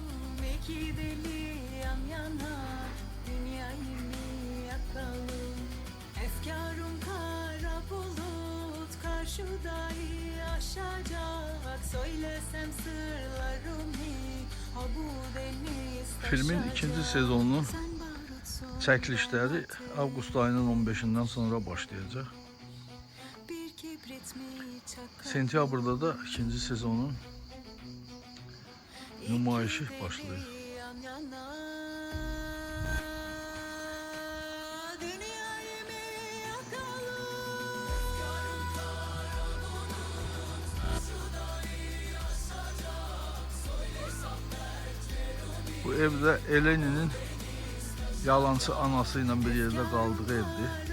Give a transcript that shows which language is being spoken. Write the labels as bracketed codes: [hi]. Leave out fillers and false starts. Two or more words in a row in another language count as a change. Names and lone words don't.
[tr] İki deli yan yana dünyayı mı yakalım? Efkarım kara bulut karşıdayı aşacak. Söylesem sırlarımı ha bu deniz [az] Filmin ikinci sezonunun çəkilişləri avqust ayının 15-dən sonra başlayacaq. Sentyabrda da ikinci sezonun nümayişi başlayır. [tr] Bu evde Eleni'nin yalancı anasıyla bir yerde kaldığı evdi.